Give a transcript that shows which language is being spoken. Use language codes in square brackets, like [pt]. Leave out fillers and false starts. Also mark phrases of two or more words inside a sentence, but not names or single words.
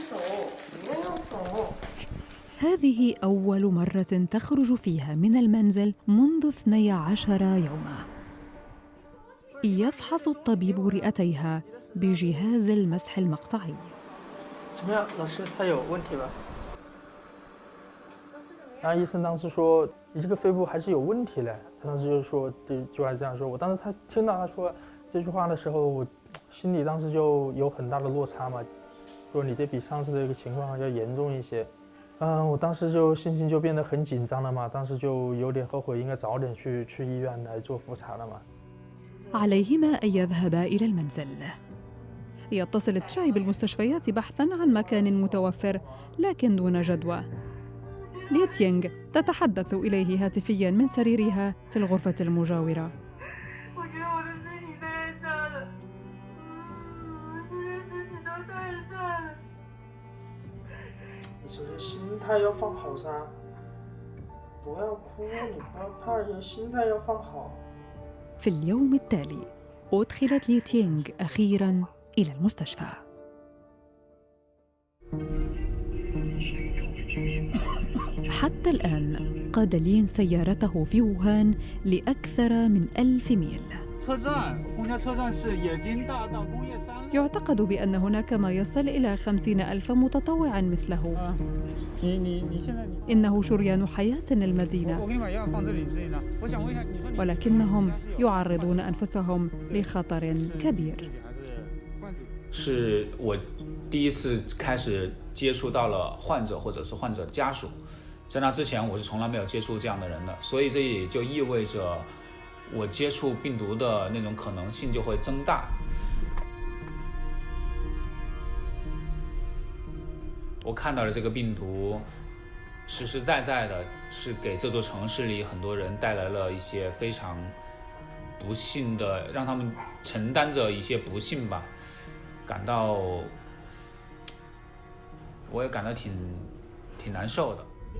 [ar] هذه أول مرة تخرج فيها من المنزل منذ 12 يوما. يفحص الطبيب رئتيها بجهاز المسح المقطعي. [zh] 怎么样，老师，他有问题吧？然后医生当时说你这个肺部还是有问题的，他当时就说这句话这样说。我当时听到他说这句话的时候，我心里当时就有很大的落差嘛，说你这比上次的一个情况要严重一些。我当时就心情就变得很紧张了嘛，当时就有点后悔，应该早点去医院来做复查了嘛。 [ar] عليهما أن يذهبا إلى المنزل. يتصل تشاي بالمستشفيات بحثاً عن مكان متوفر لكن دون جدوى. لي تينغ تتحدث إليه هاتفياً من سريرها في الغرفة المجاورة. [zh] 首先心态要放好噻，不要哭，你不要怕，心态要放好。 [ar] في اليوم التالي أدخلت لي تينغ أخيراً إلى المستشفى. حتى الآن قاد لين سيارته في ووهان لأكثر من 1000 ميل. يعتقد بأن هناك ما يصل إلى 50,000 متطوع مثله. إنه شريان حياة المدينة، ولكنهم يعرضون أنفسهم لخطر كبير. [zh] 是我第一次开始接触到了患者或者是患者家属，在那之前我是从来没有接触这样的人的，所以这也就意味着我接触病毒的那种可能性就会增大。我看到了这个病毒实实在在的是给这座城市里很多人带来了一些非常不幸的，让他们承担着一些不幸吧，我也感到挺难受的。